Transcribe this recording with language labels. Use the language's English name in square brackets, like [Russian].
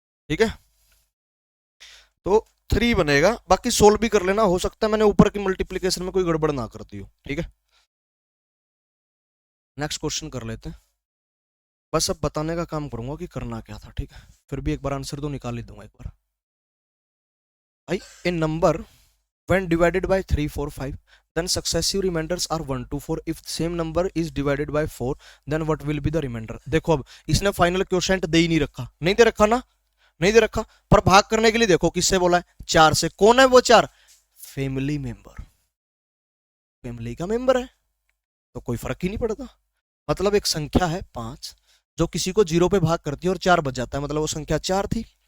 [Hindi] ठीक है, तो 3 बनेगा, बाकी सोल्व भी कर लेना, हो सकता है मैंने ऊपर की मल्टीप्लीकेशन में कोई गड़बड़ ना करती हो। ठीक है, नेक्स्ट क्वेश्चन कर लेते हैं। बस अब बताने का काम करूंगा कि करना क्या था। ठीक है, फिर भी एक बार आंसर तो निकाल ही दूंगा एक बार। [English] I a number when divided by 3 4 5 then successive remainders are 1 2 4, if same number is divided by 4 then what will be the remainder? [Hindi] देखो, अब इसने फाइनल क्वोशंट दे ही नहीं रखा, नहीं दे रखा ना, नहीं दे रखा, पर भाग करने के लिए देखो किससे बोला है? 4 से। कौन है वो 4? फैमिली मेंबर, फैमिली का मेंबर है, तो कोई फर्क ही नहीं पड़ता। मतलब एक संख्या है 5 जो किसी को 0 पे भाग करती है और 4 बच जाता है, मतलब वो संख्या 4 थी।